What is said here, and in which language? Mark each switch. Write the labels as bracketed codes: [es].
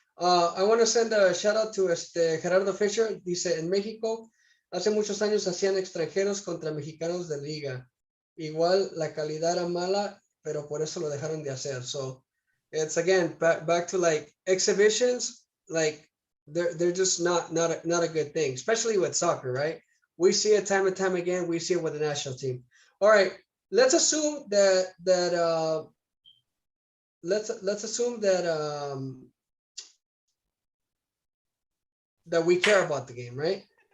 [en] I want to send a shout out to Gerardo Fisher. [es] Dice, en México, hace muchos años hacían extranjeros contra mexicanos de liga. Igual la calidad era mala, pero por eso lo dejaron de hacer. [en] So it's again back to like exhibitions, like they're just not a good thing, especially with soccer, right? We see it time and time again. We see it with the national team. All right, let's assume that let's assume that we care about the game, right?